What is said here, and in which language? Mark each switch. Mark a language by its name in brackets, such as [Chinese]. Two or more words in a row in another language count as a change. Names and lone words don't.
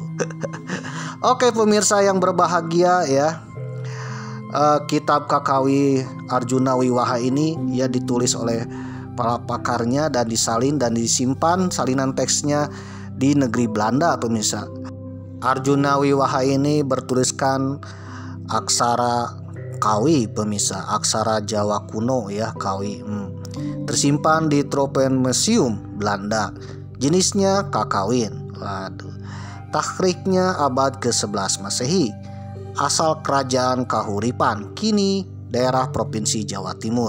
[Indonesian] Oke, pemirsa yang berbahagia ya. Kitab Kakawi Arjuna Wiwaha ini ya ditulis oleh para pakarnya dan disalin dan disimpan salinan teksnya di negeri Belanda, pemirsa. Arjuna Wiwaha ini bertuliskan aksara Kawi, pemirsa, aksara Jawa kuno ya, Kawi. Tersimpan di Tropenmuseum Belanda. Jenisnya kakawin. Waduh. Tahriknya abad ke-11 Masehi. Asal kerajaan Kahuripan, kini daerah Provinsi Jawa Timur.